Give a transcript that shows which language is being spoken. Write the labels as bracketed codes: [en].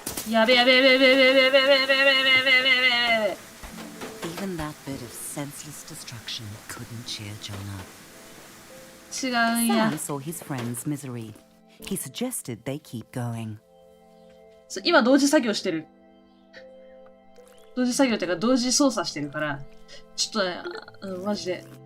[ja] やべやべやべやべやべやべやべやべやべやべやべやべやべ。 [en] Even that bit of senseless destruction couldn't cheer John up. [ja] 違うんや。 [en] Sam saw his friend's misery. He suggested they keep going. [ja] 今同時作業してる。同時作業っていうか同時操作してるから、ちょっとね、マジで。